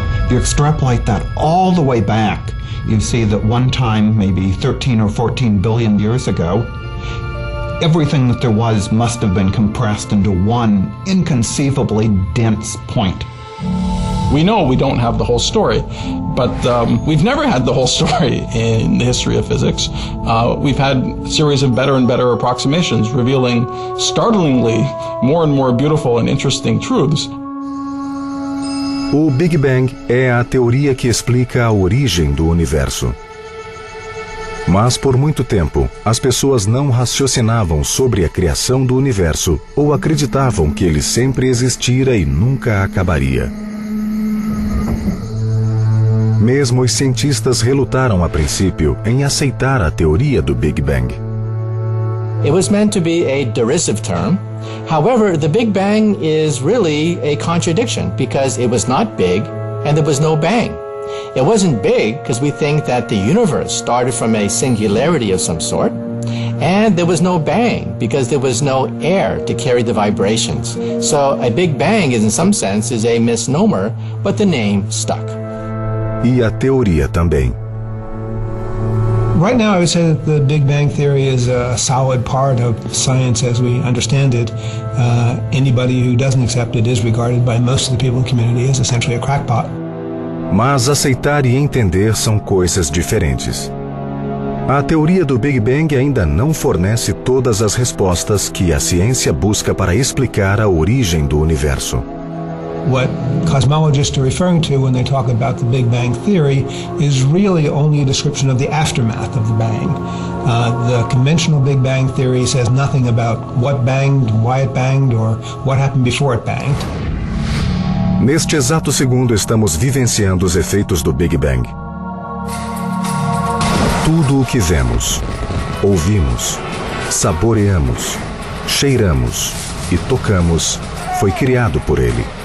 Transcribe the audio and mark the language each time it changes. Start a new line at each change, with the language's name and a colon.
English: You extrapolate that all the way back, you see that one time, maybe 13 or 14 billion years ago, everything that there was must have been compressed into one inconceivably dense point. We know we don't have the whole story, but we've never had the whole story in the history of physics. We've had a series of better and better approximations revealing startlingly more and more beautiful and interesting truths.
Portuguese: O Big Bang é a teoria que explica a origem do universo. Mas por muito tempo, as pessoas não raciocinavam sobre a criação do universo ou acreditavam que ele sempre existira e nunca acabaria. Mesmo os cientistas relutaram a princípio em aceitar a teoria do Big Bang.
English: It was meant to be a derisive term. However, the Big Bang is really a contradiction because it was not big and there was no bang. It wasn't big because we think that the universe started from a singularity of some sort, and there was no bang because there was no air to carry the vibrations. So a Big Bang is, in some sense, is a misnomer, but the name stuck.
Portuguese: E a teoria também.
English: Right now, I would say that the Big Bang Theory is a solid part of science as we understand it. Anybody who doesn't accept it is regarded by most of the people in the community as essentially a crackpot.
Portuguese: Mas aceitar e entender são coisas diferentes. A teoria do Big Bang ainda não fornece todas as respostas que a ciência busca para explicar a origem do universo.
English: What cosmologists are referring to when they talk about the Big Bang Theory is really only a description of the aftermath of the bang. The conventional Big Bang Theory says nothing about what banged, why it banged, or what happened before it banged.
Portuguese: Neste exato segundo, estamos vivenciando os efeitos do Big Bang. Tudo o que vemos, ouvimos, saboreamos, cheiramos e tocamos foi criado por ele.